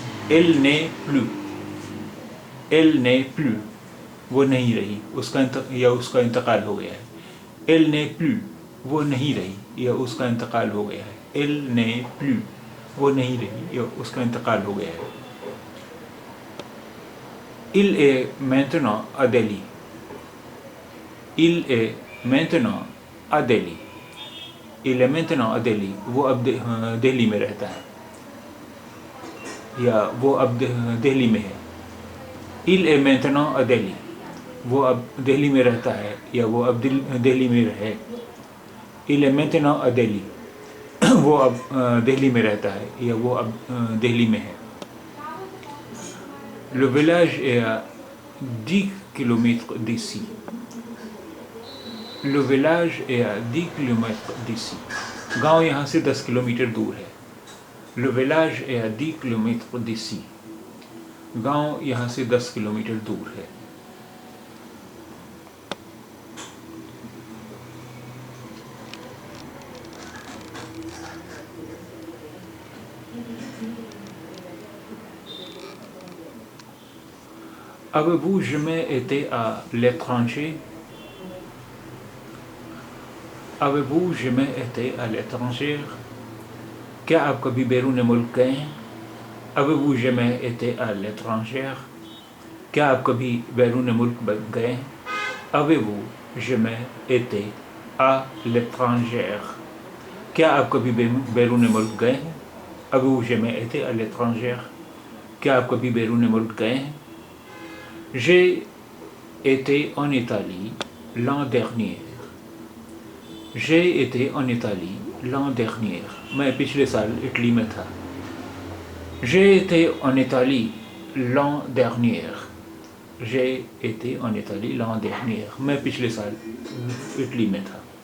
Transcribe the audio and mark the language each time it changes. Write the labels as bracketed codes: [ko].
[fr] Elle n'est plus. Elle n'est plus. [ur] وہ نہیں رہی اس کا یا اس کا انتقال ہو گیا ہے. [fr] Elle n'est plus. [ur] وہ نہیں رہی یا اس کا انتقال ہو گیا ہے. [fr] Elle n'est plus. [ur] وہ نہیں رہی یا اس کا انتقال ہو گیا ہے. [fr] Il est maintenant à Delhi. Il est maintenant à Delhi. Il est maintenant à Delhi. [ur] وہ اب دہلی میں رہتا ہے یا وہ اب دہلی میں ہے. [fr] Il est maintenant à Delhi. [ur] وہ اب دہلی میں رہتا ہے یا وہ اب دہلی میں رہے. [fr] Il est maintenant à Delhi. [ur] وہ اب دہلی میں رہتا ہے یا وہ اب دہلی میں ہے. [fr] Le village est à 10 kilomètres d'ici. Le village est à 10 kilomètres d'ici. [ur] گاؤں یہاں سے 10 کلومیٹر دور ہے. [fr] Le village est à 10 kilomètres d'ici. [ur] گاؤں یہاں سے 10 کلومیٹر دور ہے. [fr] Avez-vous jamais été à l'étranger? Avez-vous jamais été à l'étranger? [ur] کیا آپ کبھی بیرون ملک گئے ہیں؟ [fr] Avez-vous jamais été à l'étranger? [ur] کیا آپ کبھی بیرون ملک گئے ہیں؟ [fr] Avez-vous jamais été à l'étranger? [ur] کیا آپ کبھی بیرون ملک گئے ہیں؟ [fr] Avez-vous jamais été à l'étranger? [ur] کیا آپ کبھی بیرون ملک گئے ہیں؟ [fr] J'ai été en Italie l'an dernier. J'ai été en Italie l'an dernier. [ur] میں پچھلے سال اٹلی میں تھا. [fr] J'ai été en Italie l'an dernier. J'ai été en Italie l'an dernier. [ur] میں پچھلے سال اٹلی میں تھا.